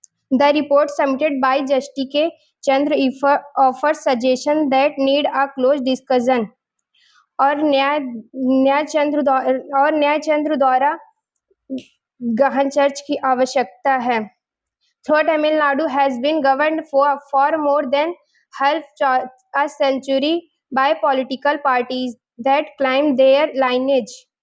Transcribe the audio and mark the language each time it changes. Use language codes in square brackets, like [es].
[en] The report submitted by Justice K. Chandra offers suggestion that need a close discussion. [hi] और न्यायचंद्र द्वारा गहन चर्चा की आवश्यकता है. [en] Though Tamil Nadu has been governed for more than half a century by political parties that claim their lineage.